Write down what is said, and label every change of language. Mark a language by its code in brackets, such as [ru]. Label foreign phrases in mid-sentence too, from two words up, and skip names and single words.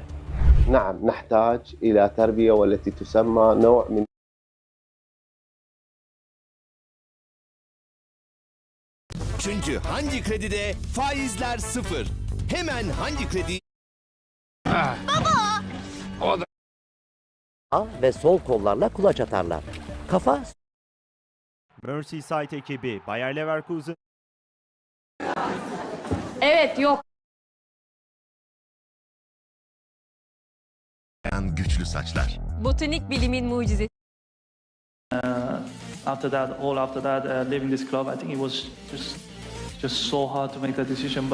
[ar] نعم نحتاج إلى تربية والتي تسمى نوع من [tr] Çünkü hangi kredide faizler sıfır. Hemen hangi kredi? Baba! Ve sol kollarla kulaç atarlar. Kafa... Merseyside ekibi Bayer Leverkusen... Evet, yok. Güçlü saçlar. Botanik bilimin mucizesi. [en] After that, leaving this club, I think it was just so hard to make that decision.